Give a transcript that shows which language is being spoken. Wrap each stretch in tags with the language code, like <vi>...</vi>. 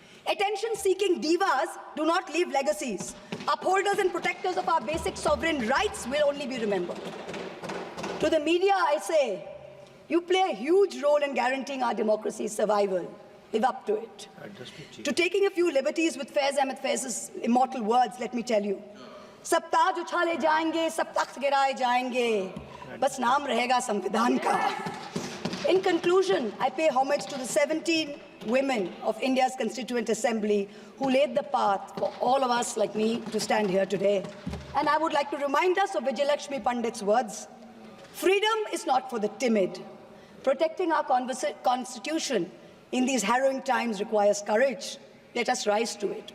<en>Attention-seeking divas do not leave legacies. Upholders and protectors of our basic sovereign rights will only be remembered. To the media, I say, you play a huge role in guaranteeing our democracy's survival. Live up to it. To taking a few liberties with Faiz Ahmed Faiz's immortal words, let me tell you.</en> <hi>सब ताज उछाले जाएंगे, सब तख्त गिराए जाएंगे, बस नाम रहेगा संविधान का.</hi> <en>In conclusion, I pay homage to the 17 women of India's Constituent Assembly who laid the path for all of us like me to stand here today. And I would like to remind us of Vijayalakshmi Pandit's words. Freedom is not for the timid. Protecting our constitution in these harrowing times requires courage. Let us rise to it.</en>